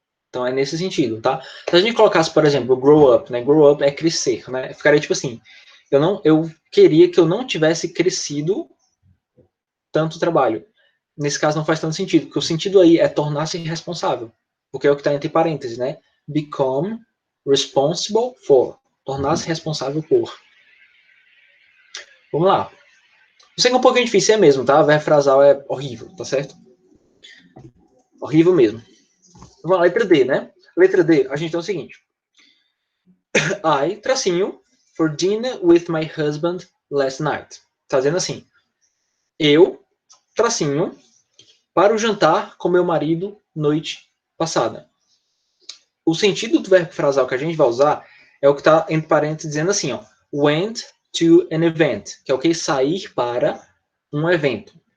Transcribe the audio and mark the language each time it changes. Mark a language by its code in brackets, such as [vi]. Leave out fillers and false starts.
[pt] Então é nesse sentido, tá? Se a gente colocasse, por exemplo, grow up, né? Grow up é crescer, né? Ficaria tipo assim, eu queria que eu não tivesse crescido tanto trabalho. Nesse caso não faz tanto sentido, porque o sentido aí é tornar-se responsável, porque é o que está entre parênteses, né? [en] Become responsible for. [pt] Tornar-se responsável por. Vamos lá. Eu sei que é um pouquinho difícil, é mesmo, tá? O verbo frasal é horrível, tá certo? Horrível mesmo. Vamos lá, letra D, né? Letra D, a gente tem o seguinte. [en] I, tracinho, for dinner with my husband last night. [pt] Tá dizendo assim. Eu, tracinho, para o jantar com meu marido noite passada. O sentido do verbo frasal que a gente vai usar é o que está entre parênteses dizendo assim, ó. [en] Went to an event, [pt] que é o que? Sair para um evento.